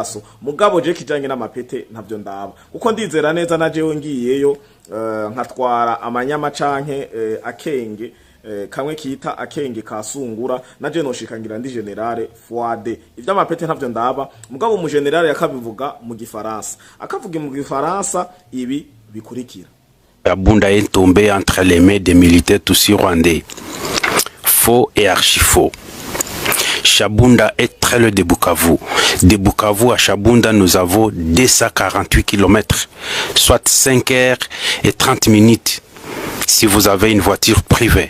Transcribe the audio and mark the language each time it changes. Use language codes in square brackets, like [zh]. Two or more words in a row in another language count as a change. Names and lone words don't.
[rn] Mugabo je kijanye n'amapete ntavyo ndaba. uko ndizera neza na jewe ngiyeyo nkatwara amanyama canke akenge kamwe kita akenge kasungura na je noshikangira ndi generale Fuade ivyo amapete ntavyo ndaba mugabo umu generale yakabivuga mu gifaransa akavuga mu gifaransa ibi bikurikira. [fr] Chabunda est tombé entre les mains des militaires tutsi rwandais. Faux et archi-faux. Chabunda est très loin de Bukavu. De Bukavu à Chabunda, nous avons 248 km, soit 5 heures et 30 minutes si vous avez une voiture privée.